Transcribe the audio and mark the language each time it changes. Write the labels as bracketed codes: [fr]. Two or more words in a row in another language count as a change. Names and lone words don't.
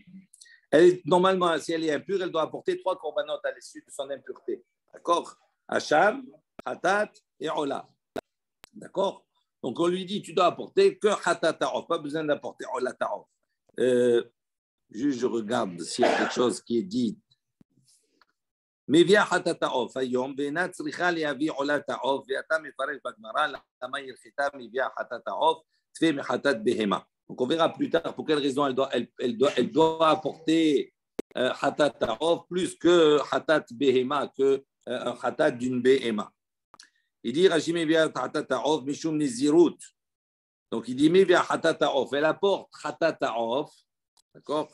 [fr] Normalement, si elle est impure, elle doit apporter 3 corbanotes à l'issue de son impureté. D'accord? Hacham, Hatat et Ola. D'accord? Donc, on lui dit, tu dois apporter que [he] חטאת העוף, [fr] pas besoin d'apporter [he] עולת העוף. [fr] Je regarde s'il y a quelque chose qui est dit. [he] מביאה חטאת העוף היום, ואינה צריכה להביא עולת העוף, ואתה מפרש בגמרא למה הלכתה מביאה חטאת העוף, תפה מחטאת בהמה. [fr] Donc on verra plus tard pour quelle raison elle doit apporter [he] חטאת העוף [fr] plus que [he] חטאת בהמה, [fr] que un Hatat d'une Behema. Il dit Rashi [he] מביאה חטאת העוף משום נזירות. [fr] Donc il dit [he] מביאה חטאת העוף, [fr] elle apporte [he] חטאת העוף, [fr] d'accord?